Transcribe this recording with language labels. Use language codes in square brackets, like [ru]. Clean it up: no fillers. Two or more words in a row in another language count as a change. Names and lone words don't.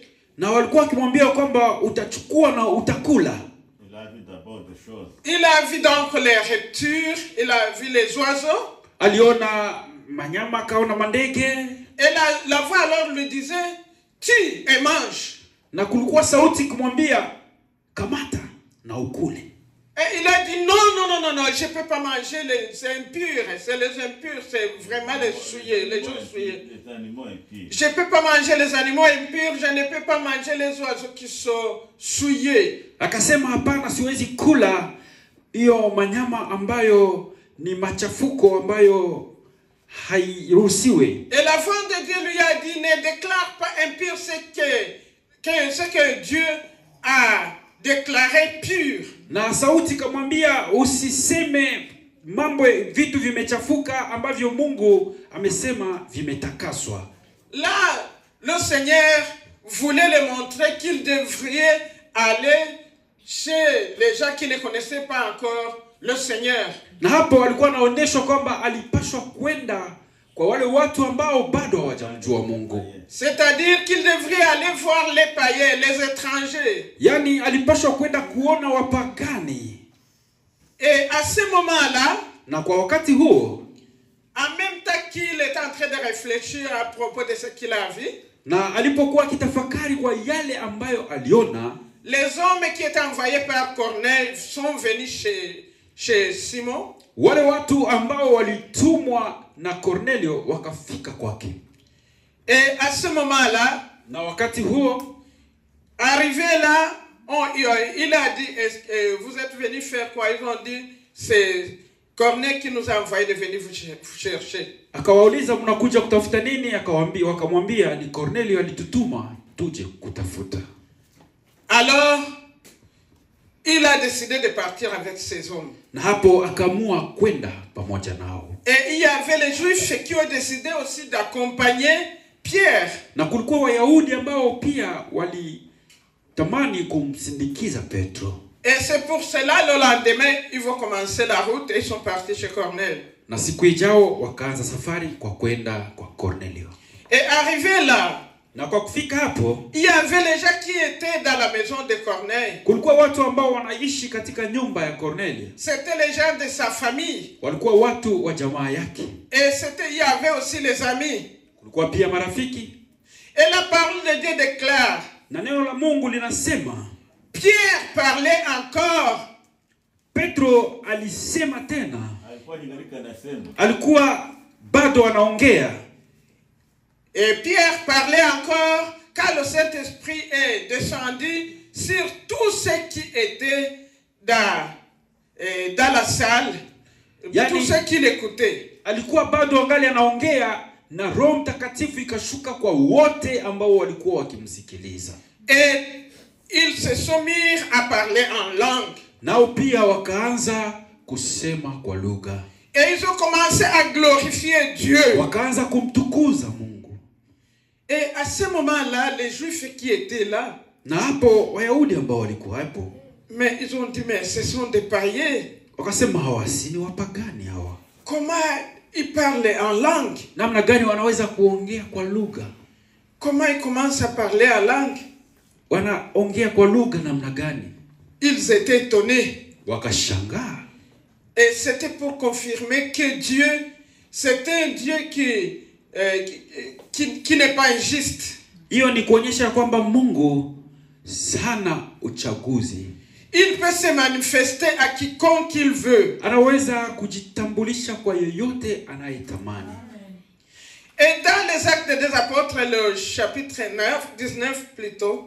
[sw] Na walikuwa wakimwambia kwamba utachukua na utakula. [fr] Il a vu donc les reptiles, il a vu les oiseaux. [sw] Aliona manyama, kaona mandege. [fr] Et la voix alors lui disait, tue et mange. [sw] Na kulikuwa sauti kumwambia kamata na ukule. [fr] Et il a dit non, je ne peux pas manger les impurs. C'est les impurs, c'est vraiment les souillés, les gens souillés. Les animaux impurs. Je ne peux pas manger les animaux impurs, je ne peux pas manger les oiseaux qui sont souillés. [sw] Akasema hapana, siwezi kula hiyo manyama ambayo ni machafuko ambayo hairuhusiwe. [fr] Et la voix de Dieu lui a dit, ne déclare pas impur ce que Dieu a déclaré pur. [sw] Na sauti kamwambia usiseme mambo vitu vimechafuka ambavyo Mungu amesema vimetakaswa. [fr] Là, le Seigneur voulait le montrer qu'il devrait aller chez les gens qui ne connaissaient pas encore le Seigneur. [sw] Na hapo alikuwa anaonyesha kwamba alipaswa kwenda kwa wale watu ambao bado hawajamjua Mungu. [fr] C'est-à-dire qu'il devrait aller voir les païens, les étrangers. [sw] Yani alipaswa kwenda kuona wapagani. [fr] Et à ce moment-là, [sw] na kwa wakati huo, [fr] en même temps qu'il était en train de réfléchir à propos de ce qu'il a vu, [sw] na alipokuwa kitafakari kwa yale ambayo aliona, [fr] les hommes qui étaient envoyés par Corneille sont venus chez Simon. [sw] Wale watu ambao walitumwa na Cornelio wakafika kwake. [fr] Et à ce moment-là, [sw] na wakati huo, [fr] arrivé là, il a dit, vous êtes venus faire quoi? Ils ont dit, c'est Corneille qui nous a envoyé de venir vous chercher. [sw] Akawauliza mnakuja kutafuta nini? Wakamwambia ni Cornelio alitutuma tuje kutafuta. [fr] Alors, il a décidé de partir avec ses hommes. [sw] Na hapo akamua kwenda pamoja nao. [fr] Et il y avait les Juifs qui ont décidé aussi d'accompagner Pierre. [sw] Na kulikuwa Wayahudi ambao pia walitamani kumsindikiza Petro. [fr] Et c'est pour cela le lendemain, ils vont commencer la route et ils sont partis chez Corneille. [sw] Na siku ijao wakaanza safari kwa kwenda kwa Cornelio. [fr] Et arrivé là, [sw] na kwa kufika hapo, [fr] il y avait les gens qui étaient dans la maison de Corneille. [sw] Kulikuwa watu ambao wanaishi katika nyumba ya Cornelio. [fr] C'était les gens de sa famille. [sw] Walikuwa watu wa jamaa yake. [fr] Et il y avait aussi les amis. [sw] Kulikuwa pia marafiki. [fr] Et la parole de Dieu déclare, [sw] na neno la Mungu linasema, [fr] Pierre parlait encore. [sw] Petro alisema tena. Alikuwa bado anaongea. [fr] Et Pierre parlait encore quand le Saint-Esprit est descendu sur tous ceux qui étaient dans la salle, tous ceux qui l'écoutaient. [sw] Alikuwa bado angali anaongea na Roho Mtakatifu ikashuka kwa wote ambao walikuwa wakimsikiliza. [fr] Et ils se sont mis à parler en langue. [sw] Nao pia wakaanza kusema kwa lugha. [fr] Et ils ont commencé à glorifier Dieu. [sw] Wakaanza kumtukuza Mungu. [fr] Et à ce moment-là, les Juifs qui étaient là, [sw] na hapo Wayahudi ambao walikuwa hapo, [fr] mais ils ont dit, mais ce sont des païens. [sw] Wakasema hawa si ni wapagani hawa. [fr] Comment ils parlent en langue? [sw] Namna gani wanaweza kuongea kwa lugha? [fr] Comment ils commencent à parler en langue? [sw] Wanaongea kwa lugha namna gani? [fr] Ils étaient étonnés. [sw] Wakashangaa. [fr] Et c'était pour confirmer que Dieu, c'est un Dieu qui n'est pas injuste. [sw] Hiyo ni kuonyesha kwamba Mungu hana uchaguzi. [fr] Il peut se manifester à quiconque il veut. [sw] Anaweza kujitambulisha kwa yeyote anayetamani. [fr] Et dans les Actes des Apôtres, le chapitre 19 plutôt,